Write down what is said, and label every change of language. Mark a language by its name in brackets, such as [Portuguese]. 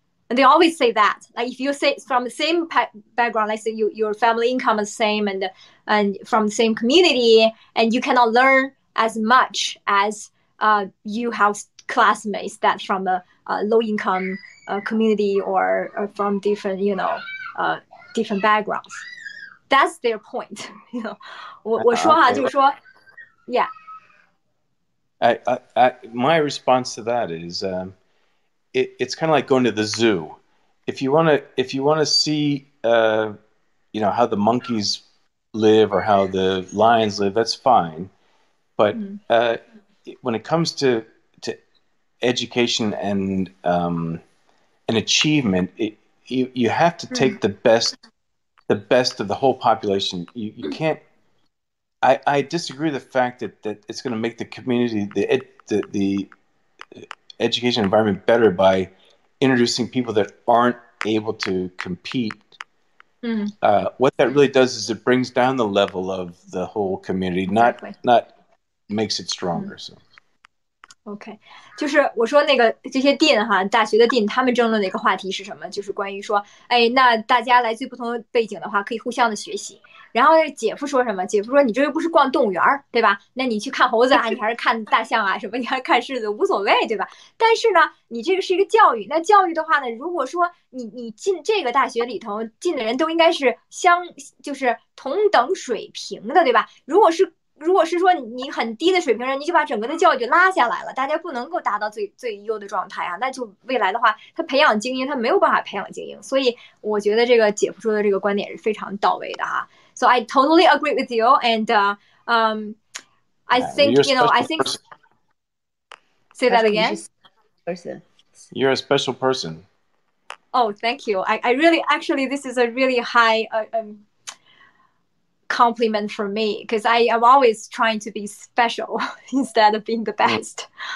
[English] And they always say that, like if you say from the same background, like say your family income is the same and from the same community, and you cannot learn as much as you have classmates that from a low income community or from different different backgrounds. That's their point. [Chinese] 我说哈，就是说 yeah. [English] My response to that is it's kind of like going to the zoo. If you want to see how the monkeys live or how the lions live, that's fine. But when it comes to education and achievement, you have to take the best of the whole population. You can't. I disagree with the fact that it's going to make the community, the education environment better by introducing people that aren't able to compete. What that really does is it brings down the level of the whole community, not makes it stronger. So. [Chinese] OK， 就是我说那个这些 dean 哈，大学的 dean 他们争论的一个话题是什么？就是关于说，那大家来自不同的背景的话，可以互相的学习。然后姐夫说什么？姐夫说你这又不是逛动物园，对吧？那你去看猴子啊，你还是看大象啊，什么你还是看狮子，无所谓，对吧？但是呢，你这个是一个教育，那教育的话呢，如果说你进这个大学里头进的人都应该是就是同等水平的，对吧？如果是说你很低的水平人，你就把整个的教育就拉下来了，大家不能够达到最优的状态啊，那就未来的话，他培养精英，他没有办法培养精英，所以我觉得这个姐夫说的这个观点是非常到位的哈。 [English] So I totally agree with you, and I think I think. Say that again. You're a special person. Oh, thank you. I really actually this is a really high compliment for me because I am always trying to be special instead of being the best.